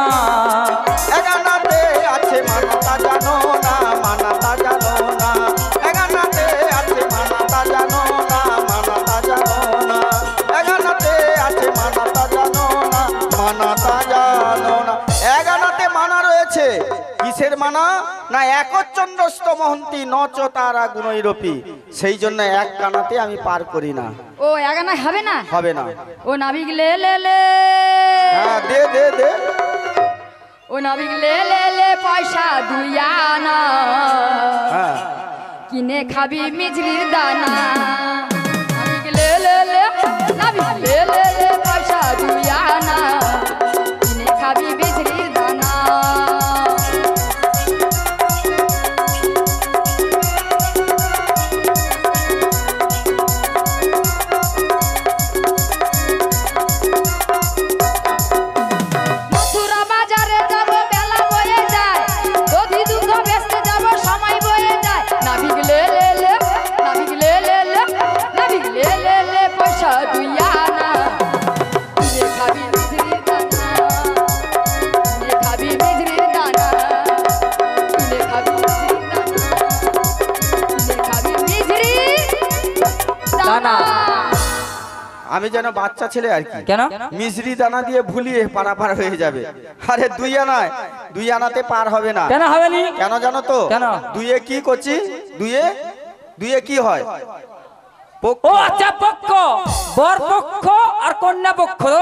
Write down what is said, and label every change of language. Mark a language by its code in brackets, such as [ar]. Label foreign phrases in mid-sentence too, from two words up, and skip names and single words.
[bn] এক আনাতে আছে মানাতা জানো না মানাতা জানো না এক আনাতে আছে মানাতা জানো না মানাতা জানো না এক আনাতে আছে মানাতা জানো না মানাতা জানো না এক আনাতে মানা রয়েছে কিসের মানা না [sa] একচন্দ্রস্ত মহন্তি নচ তারা গুণৈরপি [bn] সেই জন্য এক কানাতে আমি পার করি না ও এগানা হবে না হবে না ও নাবিক লে লে লে হ্যাঁ দে দে দে ও নাবিক লে লে লে পয়সা দুই আনা হ্যাঁ কিনে খাবি মিজরির দানা নাবিক লে লে লে নাবিক লে লে লে পয়সা দুই আনা কিনে খাবি মিজরির দানা মথুরা বাজারে যাব বেলা বয়ে যায় দধি দুধ বেচতে যাব সময় বয়ে যায় নাবিক লে লে লে নাবিক লে লে লে নাবিক লে লে লে পয়সা দুই আনা কিনে খাবি মিজরির দানা কিনে খাবি মিজরির দানা কিনে খাবি মিজরির দানা কিনে খাবি মিজরির দানা আমি যেন বাচ্চা ছেলে আর কি কেন মিশ্রি দানা দিয়ে ভুলিয়ে পারাপার হয়ে যাবে আরে দুই আনায় দুই আনাতে পার হবে না কেন হবে নি কেন জানো তো কেন? দুইয়ে কি করছি দুইয়ে দুইয়ে কি হয় পক্ষ। ও আচ্ছা পক্ষ বর পক্ষ আর কন্যা পক্ষ